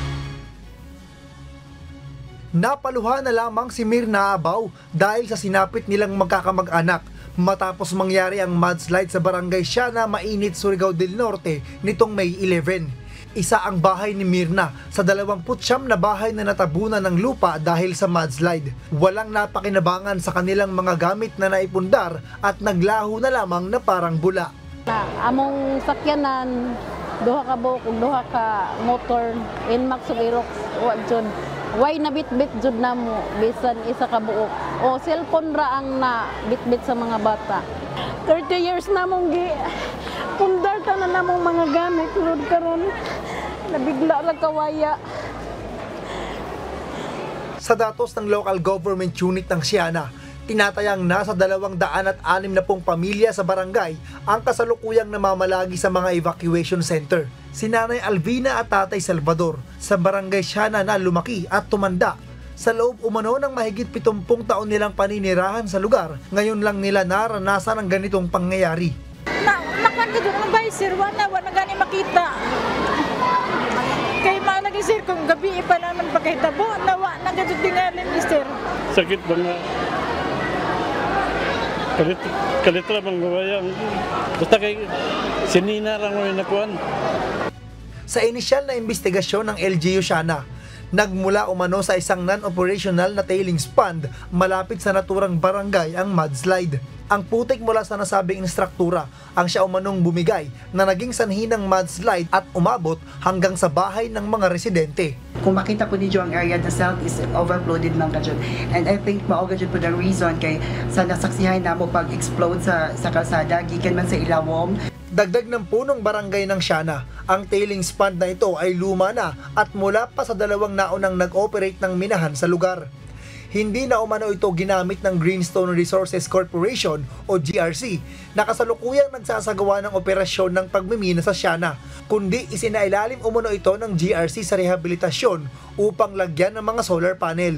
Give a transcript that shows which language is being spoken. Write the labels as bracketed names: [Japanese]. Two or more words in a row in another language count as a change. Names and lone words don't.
[Filipino] Napaluhan na lamang si Mirna Abaw dahil sa sinapit nilang magkakamag-anak matapos mangyari ang mudslide sa Barangay Siana, Mainit, Surigao del Norte nitong May 11. Isa ang bahay ni Mirna sa 29 na bahay na natabunan ng lupa dahil sa mudslide. Walang napakinabangan sa kanilang mga gamit na naipundar at naglaho na lamang na parang bula. [Cebuano] Among sakyanan, duha ka buok ug duha ka motor in Max Aerox wa jud. Why na bit-bit jud na mo bisan isa ka buok. O cellphone ra ang na bit-bit sa mga bata. 30 years na mong gi pundar ta na namong mga gamit lud karon. Nabigla ra kawaya. [Filipino] Sa datos ng local government unit ng Siana, tinatayang nasa 260 pamilya sa barangay ang kasalukuyang namamalagi sa mga evacuation center. Si Nanay Alvina at Tatay Salvador sa Barangay Siana na lumaki at tumanda. Sa loob umano ng mahigit 70 taon nilang paninirahan sa lugar, ngayon lang nila naranasan ang ganitong pangyayari. [Cebuano] Nakanta doon ang bahay sir, wala gani makita. Kay malagi sir, kung gabi pa naman pagkahitabo, nawa na gadyo tingalin sir. Sakit ba nga? Kalit lang magbayang. Basta kay sinina lang mo yung nakuhan. [Filipino] Sa inisyal na investigasyon ng LGU Siana, nagmula umano sa isang non-operational na tailings pond malapit sa naturang barangay ang mudslide. Ang putik mula sa nasabing instruktura ang siya umanong bumigay na naging sanhi ng mudslide at umabot hanggang sa bahay ng mga residente. [Cebuano] Kung makita po ninyo ang area, [English] the south is overflowed [Cebuano] ng kadyon. [English] And I think [Cebuano] maogad po [English] the reason [Cebuano] kay sa nasaksihan na mo pag-explode sa kalsada, gikan man sa ilawom. [Filipino] Dagdag ng punong barangay ng Siana, ang tailings pond na ito ay luma na at mula pa sa 2 naunang nag-operate ng minahan sa lugar. Hindi na umano ito ginamit ng Greenstone Resources Corporation o GRC na kasalukuyang nagsasagawa ng operasyon ng pagmimina sa Siana, kundi isinailalim umano ito ng GRC sa rehabilitasyon upang lagyan ng mga solar panel.